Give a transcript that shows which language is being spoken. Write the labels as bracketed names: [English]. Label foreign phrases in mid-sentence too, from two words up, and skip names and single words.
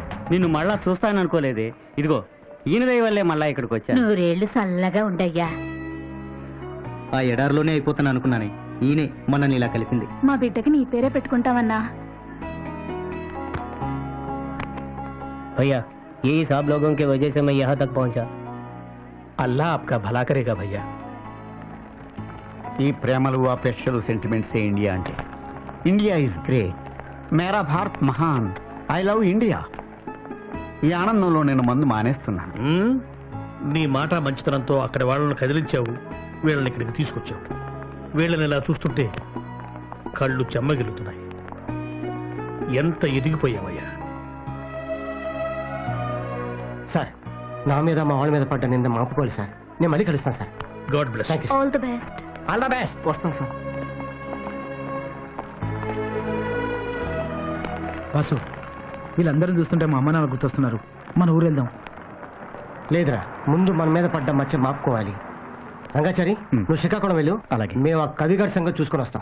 [Telugu] నిన్ను మళ్ళా చూస్తాననుకోలేదే. ఇదిగో ఈయన దయ వల్లే మళ్ళా ఇక్కడికి వచ్చాను. నూరేళ్లు చల్లగా ఉండయ్యా. ఆ ఎడారిలోనే అయిపోతాను అనుకున్నానే, ఈయనే మొన్న ఇలా కలిసింది. మా బిడ్డకి నీ పేరే పెట్టుకుంటావన్నా. [Hindi] भैया यही सब लोगों के वजह से मैं यहाँ तक पहुँचा. अल्लाह आपका भला करेगा भैया. [Telugu] ఈ ప్రేమలు అపేక్షలు సెంటిమెంట్స్ ఇండియా అంటే. [English] India is great, [Hindi] मेरा भारत महान, [English] I love India. [Telugu] ఈ ఆనందంలో నేను మందు మానేస్తున్నాను. నీ మాట మంచితనంతో అక్కడ వాళ్ళని కదిలించావు, వీళ్ళని ఇక్కడికి తీసుకొచ్చావు. వీళ్ళని ఇలా చూస్తుంటే కళ్ళు చెమ్మగిలుతున్నాయి. ఎంత ఎదిగిపోయావయ్యా. సార్, నా మీద మా వాళ్ళ మీద పడ్డ నింద మాపుకోవాలి సార్. నేను మళ్ళీ కలుస్తాను సార్. [English] God bless. all the best. all the best. [Telugu] వస్తాను సార్. వాసు, వీళ్ళందరూ చూస్తుంటే మా అమ్మ నాన్న గుర్తొస్తున్నారు. మన ఊరు వెళ్దాం. లేదురా, ముందు మన మీద పడ్డ మచ్చ మాపుకోవాలి. రంగాచారి, నువ్వు శ్రీకాకుళం వెళ్ళు. అలాగే, మేము ఆ కవిగారి సంగతి చూసుకొని వస్తాం.